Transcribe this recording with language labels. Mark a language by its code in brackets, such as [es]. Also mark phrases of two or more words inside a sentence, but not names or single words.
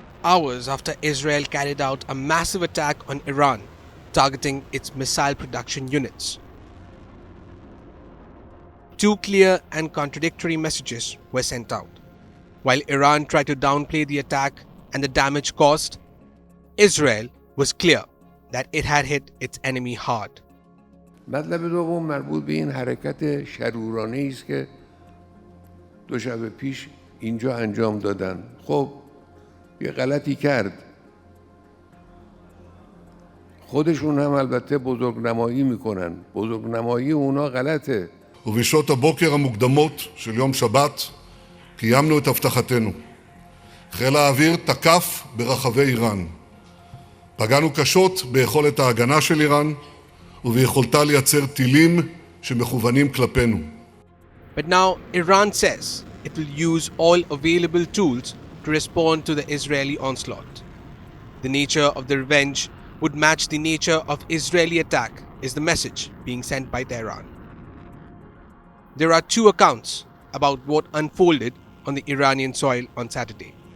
[en] hours after Israel carried out a massive attack on Iran, targeting its missile production units. Two clear and contradictory messages were sent out. While Iran tried to downplay the attack and the damage caused, Israel was clear that it had hit its enemy hard. [fa] مطلب دوم مربوط به این حرکت شرورانه‌ای است که دو شب پیش اینجا انجام دادن. خب یه غلطی کرد. خودشون هم البته بزرگنمایی میکنن. بزرگنمایی اونا غلطه. [he] ובשעות הבוקר המוקדמות של יום שבת קיימנו את הבטחתנו. חיל האוויר תקף ברחבי איראן. פגענו קשות ביכולת ההגנה של איראן וביכולתה לייצר טילים שמכוונים כלפינו. [en] But now Iran says it will use all available tools to respond to the Israeli onslaught. The nature of the revenge would match the nature of Israeli attack is the message being sent by Tehran. There are two accounts about what unfolded on the Iranian soil on Saturday.